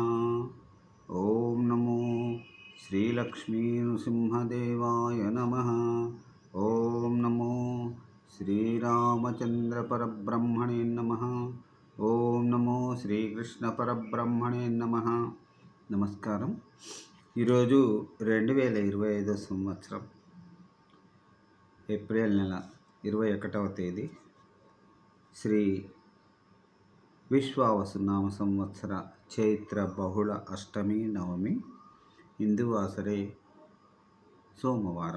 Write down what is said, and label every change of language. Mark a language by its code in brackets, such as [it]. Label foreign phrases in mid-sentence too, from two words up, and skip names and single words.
[sa] ओम नमो श्रीलक्ष्मी नृसिंहदेवाय नमः। ओम नमो श्रीरामचंद्र परब्रह्मणे नमः। ओम नमो श्रीकृष्ण परब्रह्मणे नमः। [te] నమస్కారం. ఈరోజు 2025 సంవత్సరం ఏప్రిల్ నెల 21వ తేదీ శ్రీ విశ్వావసునామ సంవత్సర చైత్ర బహుళ అష్టమి నవమి హిందూవాసరే సోమవారం.